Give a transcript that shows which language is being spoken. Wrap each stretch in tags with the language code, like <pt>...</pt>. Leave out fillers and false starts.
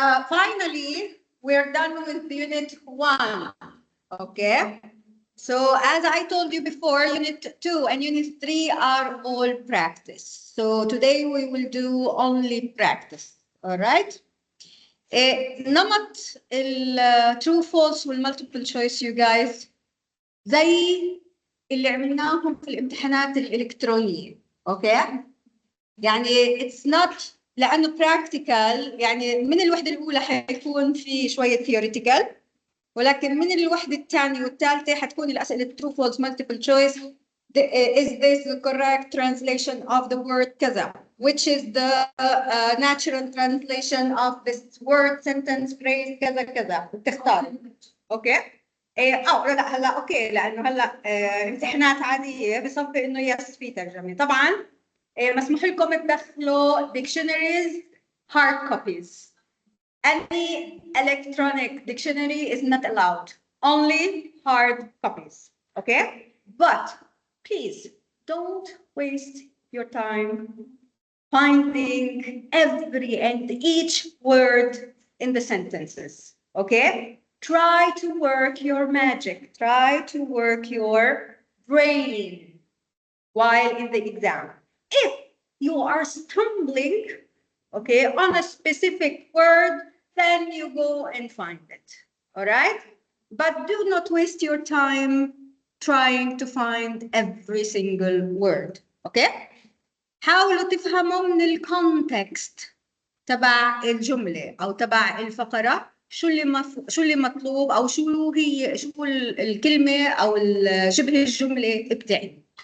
<en>Finally, we're done with Unit 1. Okay. So as I told you before, Unit 2 and Unit 3 are all practice. So today we will do only practice. All right.</en> <ar>نمط</ar> <en>true false</en> <ar>والم</ar> <en>ultiple choice you guys</en> <ar>زي اللي عملناهم في الامتحانات الإلكترونية. اوكي؟ يعني</ar> <en>it's not</en> <ar>لأنه practical، يعني من الوحدة الأولى حيكون في شوية theoretical، ولكن من الوحدة الثانية والثالثة حتكون الأسئلة</ar> <en>true false multiple choice. Is this the correct translation of the word</en> <ar>كذا?</ar> <en>Which is the natural translation of this word, sentence, phrase</en> <ar>كذا كذا؟ بتختار. اوكي؟ لا هلا اوكي، لأنه هلا امتحانات عادية بصفي إنه يس في ترجمة. طبعاً مسموح لكم تدخلوا</ar> <en>dictionaries hard copies. Any electronic dictionary is not allowed. Only hard copies. Okay? But please don't waste your time finding every and each word in the sentences. Okay? Try to work your magic. Try to work your brain while in the exam. If you are stumbling, okay, on a specific word, then you go and find it. All right? But do not waste your time trying to find every single word. Okay?</en> <ar>حاولوا تفهموا من الكونتكست تبع الجملة أو تبع الفقرة شو اللي مطلوب أو شو الكلمة أو شبه الجملة بتعني.</ar>